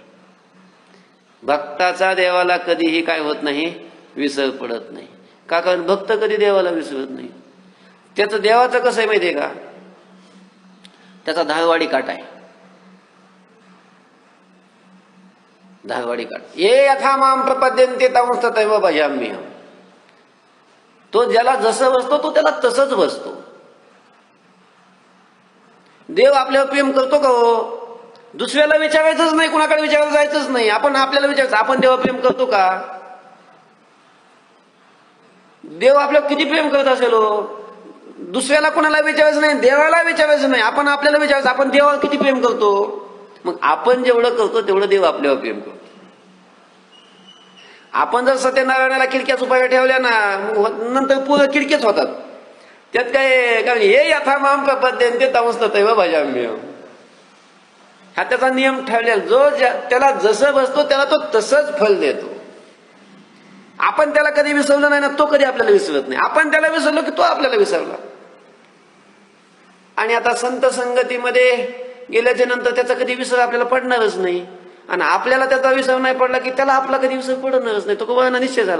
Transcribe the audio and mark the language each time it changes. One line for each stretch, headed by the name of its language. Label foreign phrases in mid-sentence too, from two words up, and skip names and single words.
Marathi: भक्ताचा देवाला कधीही काय होत नाही, विसर पडत नाही. का? कारण भक्त कधी देवाला विसरत नाही. त्याचं देवाचं कसं आहे माहितीये का, त्याचा धारवाडी काट आहे. धारवाडी काट.
Sanskrit: ये यथा माम प्रपद्यन्ते तंस्ततैव भजाम्यहम्.
Marathi: तो ज्याला जसं बसतो तो त्याला तसंच बसतो. देव आपल्यावर प्रेम करतो का हो? दुसऱ्याला विचारायचंच नाही, कुणाकडे विचारायला जायचंच नाही, आपण आपल्याला विचारायचं आपण देवा प्रेम करतो का? देव आपल्यावर किती प्रेम करत असेल हो? दुसऱ्याला कोणाला विचारायचं नाही, देवाला विचारायचं नाही, आपण आपल्याला विचारायचं आपण देवावर किती प्रेम करतो. मग आपण जेवढं करतो तेवढं देव आपल्यावर प्रेम करतो. आपण जर सत्यनारायणाला खिडक्याच उभ्या ठेवल्या ना, नंतर पूर्ण खिडक्याच होतात. त्यात काय, कारण हे
Sanskrit: यथा माम प्रपद्यन्ते तंस्ततैव भजाम्यहम्,
Marathi: हा त्याचा नियम ठेवलेला. जो त्याला जसं बसतो त्याला तो तसंच फल देतो. आपण त्याला कधी विसरलं नाही ना, तो कधी आपल्याला विसरत नाही. आपण त्याला विसरलो की तो आपल्याला विसरला. आणि आता संत संगतीमध्ये गेल्याच्या नंतर त्याचा कधी विसर आपल्याला पडणारच नाही, आणि आपल्याला त्याचा विसर नाही पडला की त्याला आपला कधी विसर पडणारच नाही. तुकोबारायांना निश्चय झाला.